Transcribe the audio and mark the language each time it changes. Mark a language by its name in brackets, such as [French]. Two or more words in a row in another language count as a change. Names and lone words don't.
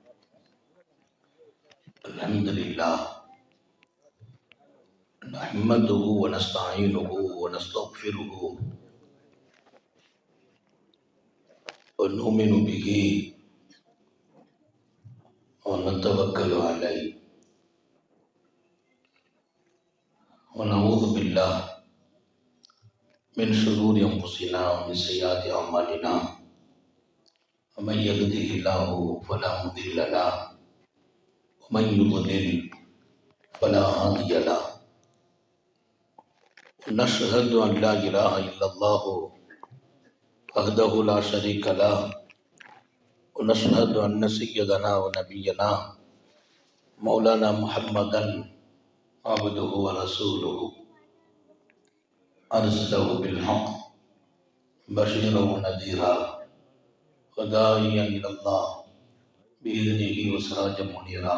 [Arabic] الحمد لله نحمده ونستعينه ونستغفره ونؤمن به ونتوكل عليه ونعوذ بالله من شرور أنفسنا ومن سيئات أعمالنا. ومن يهده الله فلا مضل له ومن يضلل فلا هادي له. ونشهد أن لا إله إلا الله وحده لا شريك له ونشهد أن سيدنا ونبينا مولانا محمدا عبده ورسوله أرسله بالحق بشيرا ونذيرا وداعيا إلى الله بإذنه وسراجا منيرا.